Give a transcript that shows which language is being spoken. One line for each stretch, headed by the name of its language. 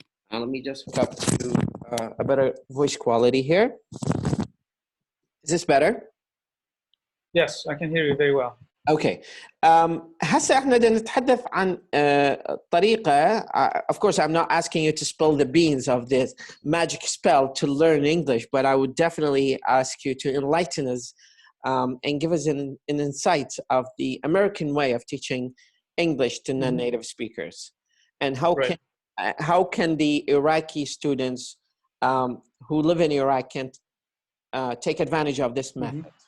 English: Let me just hook up to a better voice quality here. Is this better? Yes, I can hear you very well. Okay.
Arabic: هسه احنا بدنا نتحدث عن طريقة.
English: Of course, I'm not asking you to spill the beans of this magic spell to learn English, but I would definitely ask you to enlighten us and give us an insight of the American way of teaching English to non-native speakers, and how can the Iraqi students who live in Iraq can take advantage of this method?